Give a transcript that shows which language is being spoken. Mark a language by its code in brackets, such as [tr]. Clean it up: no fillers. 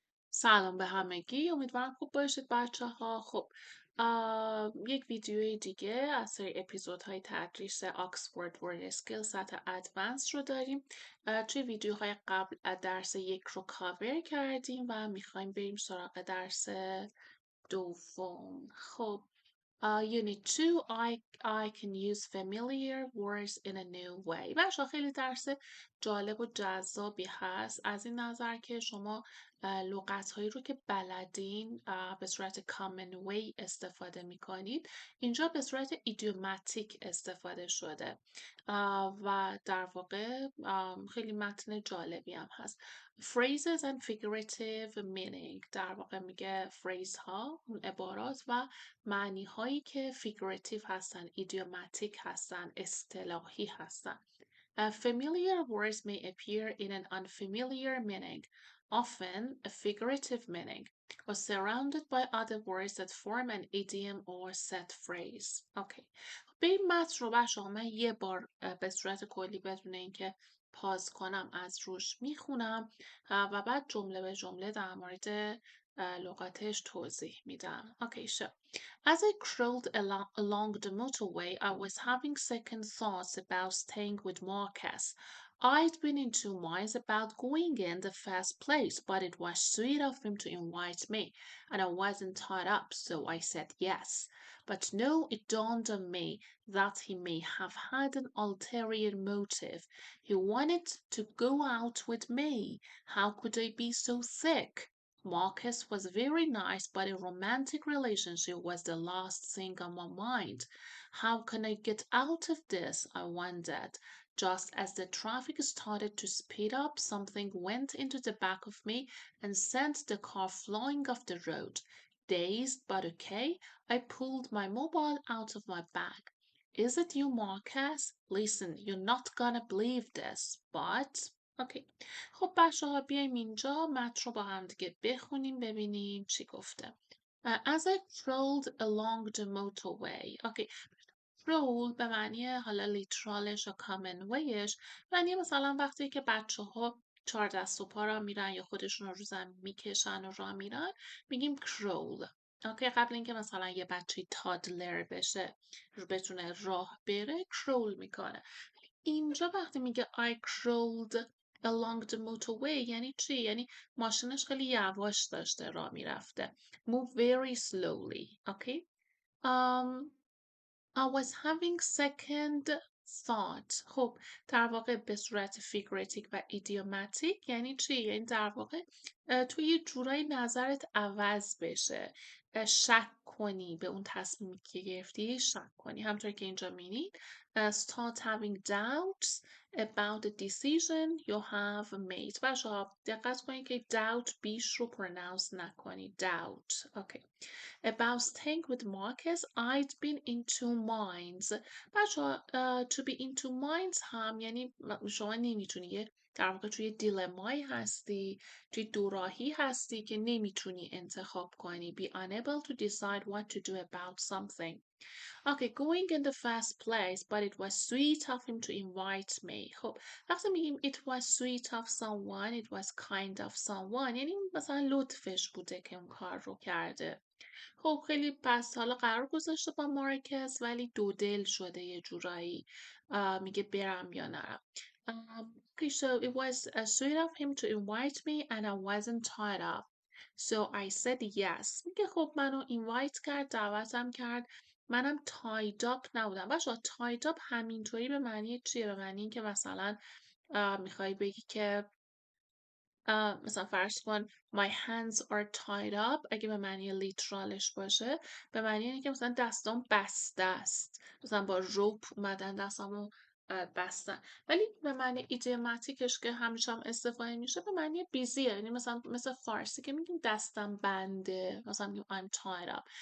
[fa] سلام به همگی، امیدوارم خوب باشید بچه ها. خب یک ویدیوی دیگه از سری اپیزودهای تدریس آکسفورد ورد اسکیل سطح ادوانس رو داریم. توی ویدیوهای قبل درس یک رو کاور کردیم و میخوایم بریم سراغ درس دوم. [en] خب Unit 2 I can use familiar words in a new way. [fa] بچه‌ها خیلی درس جالب و جذابی هست از این نظر که شما لغت‌هایی رو که بلدین به صورت common way استفاده می‌کنید. اینجا به صورت ایدیوماتیک استفاده شده و در واقع خیلی متن جالبی هم هست. [en] Phrases and figurative meaning [fa] در واقع میگه phrase ها اون عبارات و معنی هایی که figurative هستن، ایدیوماتیک هستن، اصطلاحی هستن. [en] Familiar words may appear in an unfamiliar meaning, often a figurative meaning, or surrounded by other words that form an idiom or set phrase. Okay. [fa] به این متن رو بچه‌ها من یه بار به صورت کلی بدون اینکه پاز کنم از روش میخونم و بعد جمله به جمله در مورد لغتش توضیح میدم. [en] Okay, so as I crawled along the motorway, I was having second thoughts about staying with Marcus. I'd been in two minds about going in the first place, but it was sweet of him to invite me, and I wasn't tied up, so I said yes. But no, it dawned on me that he may have had an ulterior motive. He wanted to go out with me. How could I be so thick? Marcus was very nice, but a romantic relationship was the last thing on my mind. How can I get out of this? I wondered. Just as the traffic started to speed up, something went into the back of me and sent the car flying off the road. Dazed but okay, I pulled my mobile out of my bag. Is it you, Marcus? Listen, you're not gonna believe this, but okay. [fa] خب بچه ها بیایم اینجا متن رو با هم دیگه بخونیم ببینیم چی گفته. [en] As I crawled along the motorway. Okay. [fa] crawl به معنی حالا لیترالش و common wayش معنی مثلا وقتی که بچه ها چهار دست و پا را میرن یا خودشون رو زمین میکشن و راه میرن میگیم crawl. اوکی قبل اینکه مثلا یه بچه تادلر بشه بتونه راه بره crawl میکنه. اینجا وقتی میگه [en] I crawled along the motorway [fa] یعنی چی؟ یعنی ماشینش خیلی یواش داشته راه میرفته. [en] Move very slowly. Okay. I was having second thought. [fa] خب در واقع به صورت فیگراتیک و ایدیوماتیک یعنی چی؟ یعنی در واقع تو یه جورایی نظرت عوض بشه، شک کنی به اون تصمیمی که گرفتی، شک کنی همطور که اینجا می‌بینید [en] start having doubts about the decision you have made. [fa] بچه‌ها دقت کنید که doubt بیش رو pronounce نکنید. [en] doubt. Okay. About staying with Marcus, I'd been in two minds. [fa] بچه‌ها [en] to be in two minds [fa] هم یعنی شما نمیتونی در واقع توی دیلمایی هستی، توی دوراهی هستی که نمیتونی انتخاب کنی. [en] Be unable to decide what to do about something. Okay, going in the first place, but it was sweet of him to invite me. [fa] خب وقتی میگیم [en] it was sweet of someone, [fa] it was kind of someone یعنی مثلا لطفش بوده که اون کار رو کرده. خب خیلی پس حالا قرار گذاشته با مارکز ولی دو دل شده یه جورایی میگه برم یا نرم. [en] Okay, so it was sweet of him to invite me and I wasn't tied up. So I said yes. [fa] میگه خب منو اینوایت کرد دعوتم کرد منم تاید اپ نبودم. بچه‌ها تاید اپ همینطوری به معنی چیه؟ به معنی اینکه مثلا میخوای بگی که مثلا فرض کن [en] my hands are tied up [fa] اگه به معنی لیترالش باشه به معنی اینه که مثلا دستام بسته است مثلا با روپ اومدن دستامو بستن ولی به معنی ایدیوماتیکش که همیشه هم استفاده میشه به معنی بیزیه یعنی مثلا مثل فارسی که میگیم دستم بنده مثلا میگیم [en] I'm tied up.